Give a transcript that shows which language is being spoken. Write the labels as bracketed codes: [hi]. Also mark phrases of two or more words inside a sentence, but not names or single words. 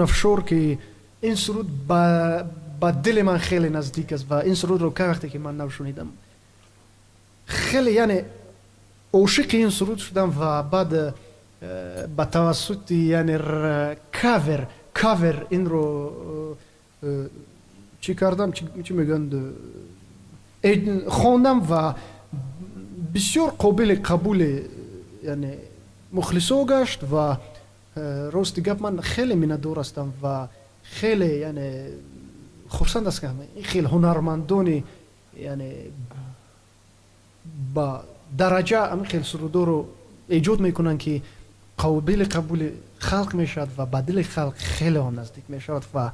[fa] افشار که این سرود با دل من خیلی نزدیک است و این سرود رو که وقتی که من نشنیدم خیلی یعنی عاشق این سرود شدم و بعد با توسط یعنی کاور این رو چی کردم چی میگن خواندم و بسیار قابل قبول یعنی [tg] мухлисо гашт ва рости гап ман хеле минадор ҳастам ва хеле яъне хурсанд ҳастам ин хеле ҳунармандони яъне ба дараҷа ҳамин хеле сурудоро эҷод мекунанд ки қобили қабули халқ мешавад ва ба дили халқ хеле он наздик мешавад ва